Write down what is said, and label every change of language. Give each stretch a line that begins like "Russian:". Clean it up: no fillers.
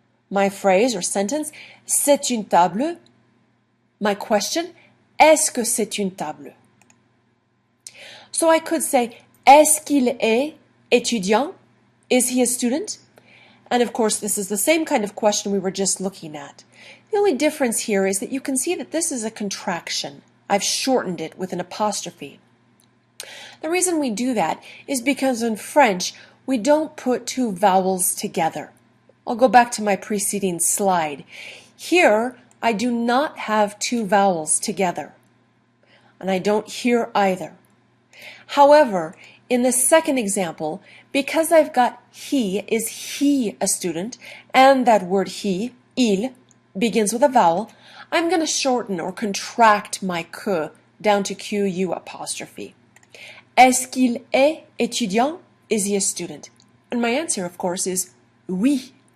English: My phrase or sentence,
French: c'est une table.
English: My question,
French: est-ce que c'est une table?
English: So I could say,
French: est-ce qu'il est étudiant?
English: Is he a student? And of course, this is the same kind of question we were just looking at. The only difference here is that you can see that this is a contraction. I've shortened it with an apostrophe. The reason we do that is because in French, we don't put two vowels together. I'll go back to my preceding slide. Here, I do not have two vowels together. And I don't here either. However, in the second example, because I've got he, is he a student, and that word he, il, begins with a vowel, I'm going to shorten or contract my que down to Q-U apostrophe.
French: Est-ce qu'il est étudiant?
English: Is he a student? And my answer, of course, is oui,